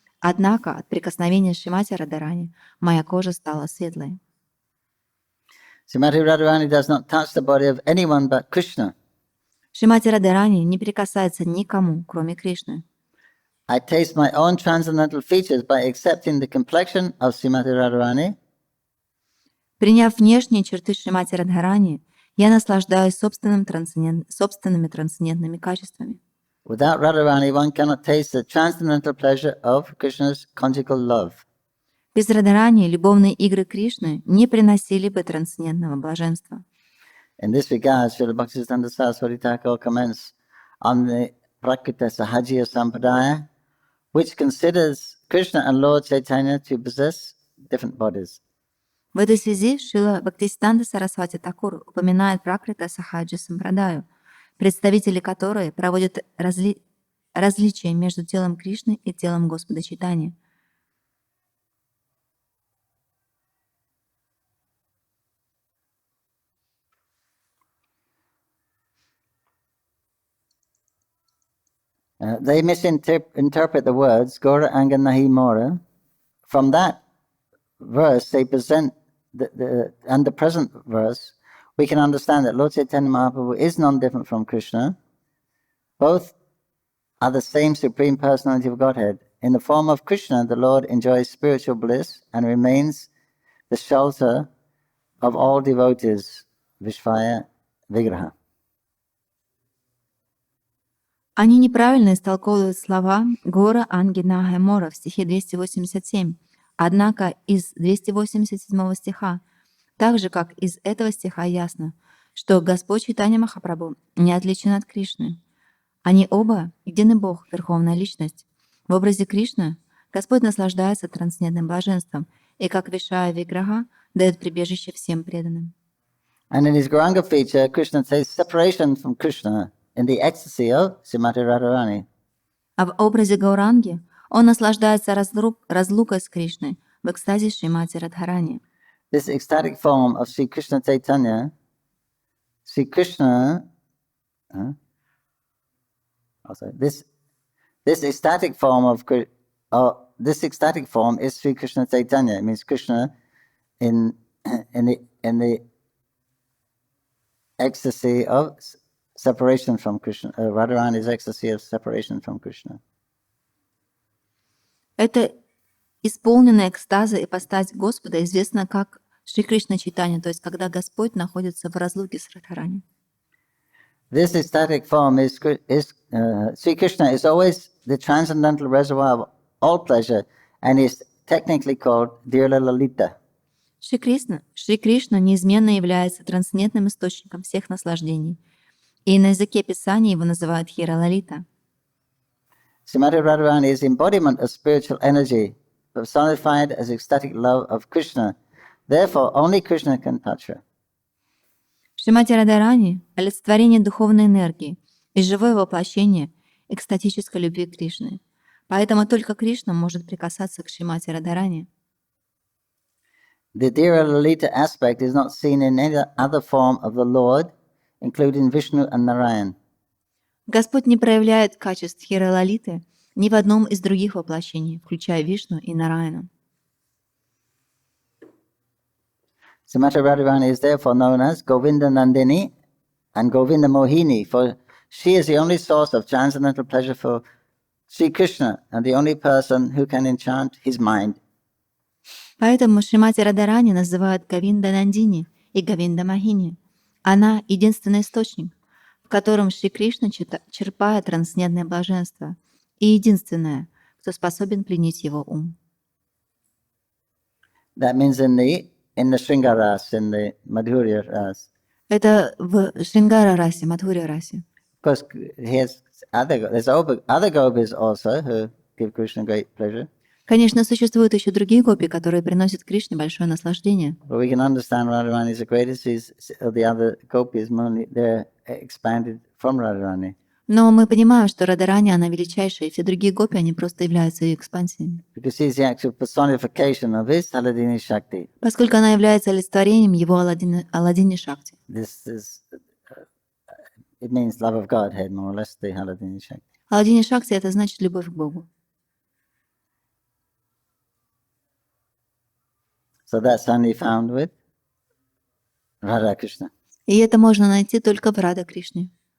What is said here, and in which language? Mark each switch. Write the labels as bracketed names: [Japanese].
[Russian] Однако от прикосновения Шримати Радharani моя кожа стала светлой». [English] Srimati Radharani does not touch the body of anyone but Krishna. [Russian] Шримати Радхарани не прикасается никому, кроме Кришны. [English] I taste my own transcendental features by accepting the complexion of Srimati Radharani. [Russian] Приняв внешние черты Шримати Радхарани, я наслаждаюсь собственными трансцендентными качествами. [English] Without Radharani, one cannot taste the transcendental pleasure of Krishna's conjugal love. [Russian] Без Радхарани любовные игры Кришны не приносили бы трансцендентного блаженства. [English] In this regard, Srila Bhaktisiddhanta Saraswati Thakur comments on the Prakrita Sahajiya Sampradaya, which considers Krishna and Lord Chaitanya to possess different bodies. [Russian] В этой связи Шрила Бхактисиддханта Сарасвати Такур упоминает Пракрита Сахаджи Сампрадаю, представители которой проводят различия между телом Кришны и телом Господа Чайтаньи. [English] They misinterpret the words Gora Anga Nahi Mora. From that verse, they present and the present verse, we can understand that Lord Chaitanya Mahaprabhu is non-different from Krishna. Both are the same Supreme Personality of Godhead. In the form of Krishna, the Lord enjoys spiritual bliss and remains the shelter of all devotees, Vishvaya Vigraha. [Russian] Они неправильно истолковывают слова Гора Анги Наха Мора в стихе 287. Однако из 287 стиха, так же как из этого стиха ясно, что Господь Чайтанья Махапрабху не отличен от Кришны. Они оба единый Бог, Верховная Личность. В образе Кришны Господь наслаждается трансцендентным блаженством и, как Вишая Виграха, дает прибежище всем преданным. [English] And in his Gauranga feature, Krishna says separation from Krishna in the ecstasy of Srimati Radharani. [Russian] А в образе Гауранги он наслаждается разлукой с Кришной в экстазе Шримати Радхарани. [English] This ecstatic form of Sri Krishna Chaitanya, Sri Krishna, this ecstatic form is Sri Krishna Chaitanya. It means Krishna in the ecstasy of separation from Krishna. Radharani's ecstasy of separation from Krishna. [Russian] Это исполненная экстаза ипостась Господа известна как Шри Кришна Чайтанья, то есть когда Господь находится в разлуке с Радхарани. [English] This ecstatic form is Sri Krishna is always the transcendental reservoir of all pleasure and is technically called Dhira Lalita. [Russian] Шри Кришна неизменно является трансцендентным источником всех наслаждений. И на языке Писания его называют Dhira Lalita. [English] Srimati Radharani is embodiment of spiritual energy, personified as ecstatic love of Krishna. Therefore, only Krishna can touch her. [Russian] Шримати Радхарани — олицетворение духовной энергии и живое воплощение экстатической любви к Кришне. Поэтому только Кришна может прикасаться к Шримати Радхарани. [English] The Dhira Lalita aspect is not seen in any other form of the Lord, including Vishnu and Narayan. [Russian] Господь не проявляет качеств Dhira Lalita ни в одном из других воплощений, включая Вишну и Нараяну. [English] Srimati Radharani is therefore known as Govinda Nandini and Govinda Mohini, for she is the only source of transcendental pleasure for Sri Krishna and the only person who can enchant his mind. [Russian] Поэтому Шримати Радхарани называют Говинда Нандини и Говинда Мохини. Она — единственный источник, в котором Шри Кришна черпает трансцендентное блаженство, и единственная, кто способен пленить его ум. [English] That means in the Shringaras, in the Madhurya ras. [Russian] Это в Шрингара расе, Мадхурья расе. [English] Of course, there's other gopis also who give Krishna great pleasure. [Russian] Конечно, существуют еще другие гопи, которые приносят Кришне большое наслаждение. [English] But we can understand Radharani is the greatest. The other gopis, they're expanded from Radharani. [Russian] Но мы понимаем, что Радхарани, она величайшая, и все другие гопи, они просто являются ее экспансиями. [English] Because she's the actual personification of his Haladini Shakti. [Russian] Поскольку она является олицетворением его Аладдини Шакти. [English] This is, it means love of Godhead, more or less, the Haladini Shakti. [Russian] Аладдини Шакти — это значит любовь к Богу. [English] So that's only found with Radha Krishna. [Russian] И это можно найти только в Рада Кришне.